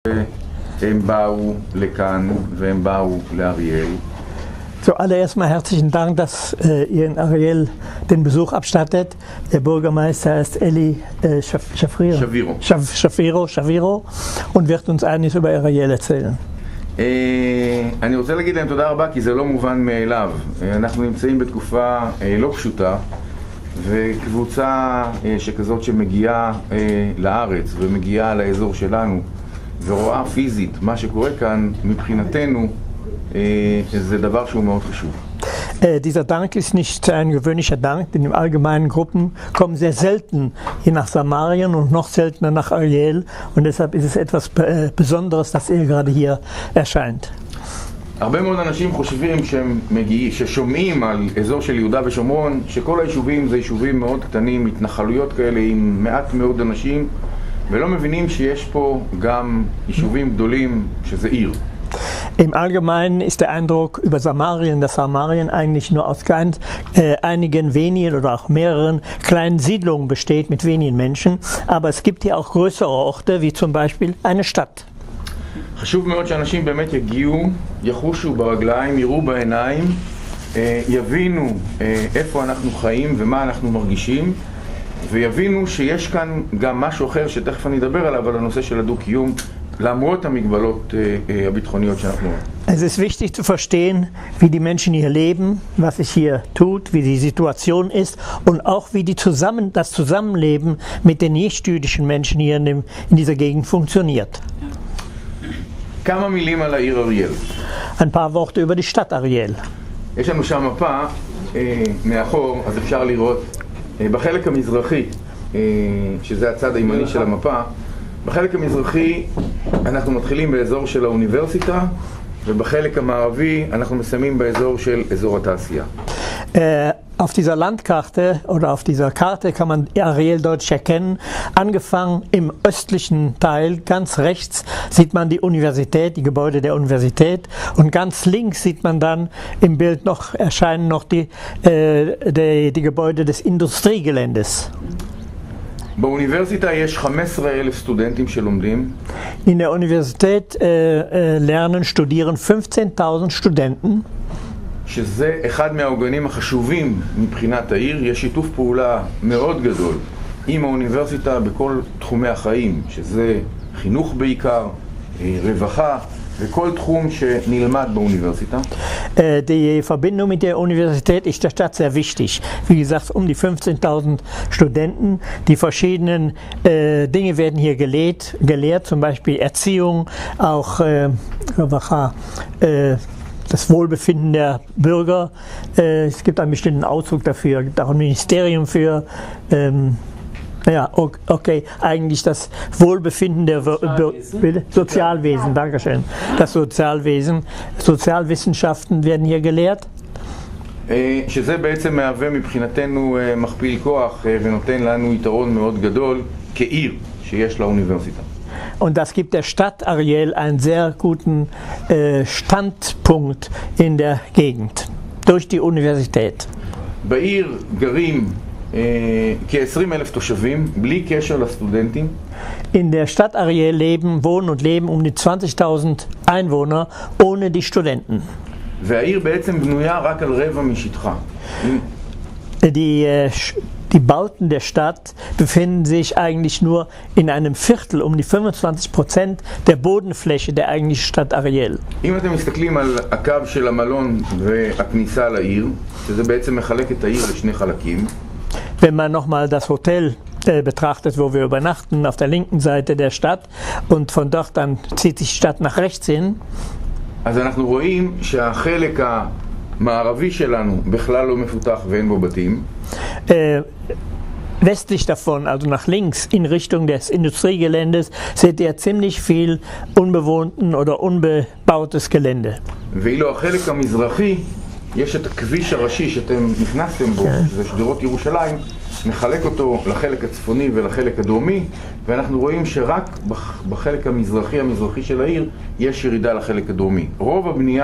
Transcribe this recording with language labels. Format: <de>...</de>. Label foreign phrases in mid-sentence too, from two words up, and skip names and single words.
<he>הם באו לכאן והם באו לאריאל.</he> <de>Zuallererst mal herzlichen Dank, dass ihr in Ariel den Besuch abstattet. Der Bürgermeister ist Eli Shapiro und wird uns einiges über Ariel erzählen.</de> <he>אני רוצה להגיד להם תודה רבה כי זה לא מובן מאליו. אנחנו נמצאים בתקופה לא פשוטה, וקבוצה שכזאת שמגיעה לארץ ומגיעה לאזור שלנו ורואה פיזית מה שקורה כאן, מבחינתנו זה דבר שהוא מאוד חשוב.</he> <de>Dieser Dank ist nicht ein gewöhnlicher Dank, denn im allgemeinen Gruppen kommen sehr selten hier nach Samarien und noch seltener nach Ariel, und deshalb ist es etwas Besonderes, dass er gerade hier erscheint.</de> <he>הרבה מאוד אנשים חושבים ששומעים על אזור של יהודה ושומרון, שכל היישובים זה יישובים מאוד קטנים, התנחלויות כאלה עם מעט מאוד אנשים, ולא מבינים שיש פה גם יישובים גדולים שזה עיר.</he> <de>Im Allgemeinen ist der Eindruck über Samarien, dass Samarien eigentlich nur aus einigen wenigen oder auch mehreren kleinen Siedlungen besteht mit wenigen Menschen, aber es gibt hier auch größere Orte, wie zum Beispiel eine Stadt.</de> <he>חשוב מאוד שאנשים באמת יגיעו, יחושו ברגליים, יראו בעיניים, יבינו איפה אנחנו חיים ומה אנחנו מרגישים, ויבינו שיש כאן גם משהו אחר שתכף אני אדבר עליו, על הנושא של הדו-קיום, למרות המגבלות הביטחוניות שאנחנו רואים.</he> <de>Es ist wichtig zu verstehen, wie die Menschen hier leben, was sich hier tut, wie die Situation ist und auch wie das Zusammenleben mit den nicht-jüdischen Menschen hier in dieser Gegend funktioniert.</de> <he>כמה מילים על העיר אריאל.</he> <de>Ein paar Worte über die Stadt Ariel.</de> <he>יש לנו שם מפה מאחור, אז אפשר לראות בחלק המזרחי, שזה הצד הימני של המפה, בחלק המזרחי אנחנו מתחילים באזור של האוניברסיטה, ובחלק המערבי אנחנו מסיימים באזור של אזור התעשייה.</he> <de>Auf dieser Landkarte oder auf dieser Karte kann man Ariel deutlich erkennen. Angefangen im östlichen Teil, ganz rechts, sieht man die Universität, die Gebäude der Universität, und ganz links sieht man dann im Bild erscheinen noch die Gebäude des Industriegeländes.</de> <he>באוניברסיטה יש 15,000 סטודנטים שלומדים.</he> <de>In der Universität studieren 15.000 Studenten.</de> <he>שזה אחד מהעוגנים החשובים מבחינת העיר. יש שיתוף פעולה מאוד גדול עם האוניברסיטה בכל תחומי החיים, שזה חינוך בעיקר, רווחה וכל תחום שנלמד באוניברסיטה.</he> <de>Die Verbindung mit der Universität ist der Stadt sehr wichtig. Wie gesagt, um die 15.000 Studenten. Die verschiedenen Dinge werden hier gelehrt, zum Beispiel Erziehung, auch das Wohlbefinden der Bürger. Es gibt einen bestimmten Ausdruck dafür, es gibt auch ein Ministerium für, eigentlich das Wohlbefinden der Sozialwesen, Dankeschön. Das Sozialwesen, Sozialwissenschaften werden hier gelehrt.</de> <he>שזה בעצם מהווה מבחינתנו מכפיל כוח ונותן לנו יתרון מאוד גדול כעיר שיש לאוניברסיטה.</he> <de>Und das gibt der Stadt Ariel einen sehr guten Standpunkt in der Gegend, durch die Universität.</de> <he>בעיר גרים כ-20,000 תושבים, בלי קשר לסטודנטים.</he> <de>In der Stadt Ariel wohnen um die 20.000 Einwohner ohne die Studenten.</de> <he>והעיר בעצם בנויה רק על רבע משטחה.</he> <de>Die Bauten der Stadt befinden sich eigentlich nur in einem Viertel, um die 25% der Bodenfläche der eigentlichen Stadt Ariel.</de> <he>אם אתם מסתכלים על הקו של המלון והכניסה לעיר, שזה בעצם מחלק את העיר לשני חלקים.</he> <de>Wenn man nochmal das Hotel betrachtet, wo wir übernachten, auf der linken Seite der Stadt, und von dort dann zieht sich die Stadt nach rechts hin.</de> <he>אז אנחנו רואים שהחלק המערבי שלנו בכלל לא מפותח ואין בו בתים.</he> <de>Westlich davon, also nach links in Richtung des Industriegeländes, seht ihr ziemlich viel unbewohnten oder unbebautes Gelände.</de> <he>ואילו החלק המזרחי, יש את הכביש הראשי שאתם נכנסתם בו, זה שדרות ירושלים, מחלק אותו לחלק הצפוני ולחלק הדרומי, ואנחנו רואים שרק בחלק המזרחי של העיר יש ירידה לחלק הדרומי.</he>